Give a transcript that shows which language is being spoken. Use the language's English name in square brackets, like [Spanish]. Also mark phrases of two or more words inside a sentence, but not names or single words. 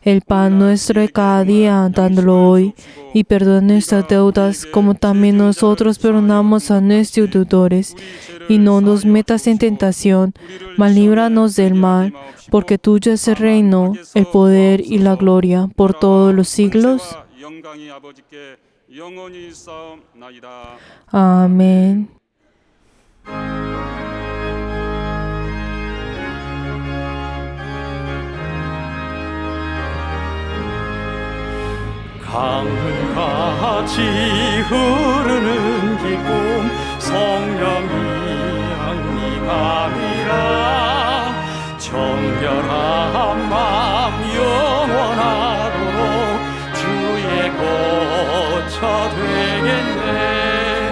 [Spanish] el pan nuestro de cada día, dándolo hoy, y perdona nuestras deudas, como también nosotros perdonamos a nuestros deudores, y no nos metas en tentación, mas líbranos del mal, porque tuyo es el reino, el poder y la gloria, por todos los siglos. Amén. [Korean] 강물같이 흐르는 기쁨 성령이 양리감이라 정결한 맘 영원하도록 주의 거처 되겠네.